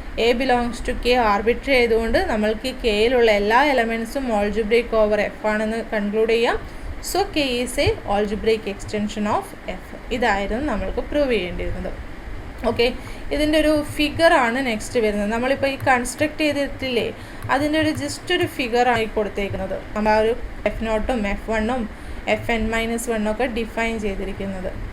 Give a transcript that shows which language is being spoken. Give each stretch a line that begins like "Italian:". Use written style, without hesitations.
Malayalam: A belongs to K arbitrary ആയതുകൊണ്ട് നമ്മൾക്ക് കെയിലുള്ള എല്ലാ എലമെൻസും algebraic over F ആണെന്ന് കൺക്ലൂഡ് ചെയ്യാം.
English: So K is a algebraic extension of F.
Malayalam: ഇതായിരുന്നു നമ്മൾക്ക് പ്രൂവ് ചെയ്യേണ്ടിയിരുന്നത്. ഓക്കെ, ഇതിൻ്റെ ഒരു ഫിഗറാണ് നെക്സ്റ്റ് വരുന്നത്. നമ്മളിപ്പോൾ ഈ കൺസ്ട്രക്ട് ചെയ്തിട്ടില്ലേ, അതിൻ്റെ ഒരു ജസ്റ്റ് ഒരു ഫിഗറായി കൊടുത്തേക്കുന്നത്. നമ്മൾ ആ ഒരു F0ഉം F1ഉം Fn-1 ഒക്കെ ഡിഫൈൻ ചെയ്തിരിക്കുന്നത്.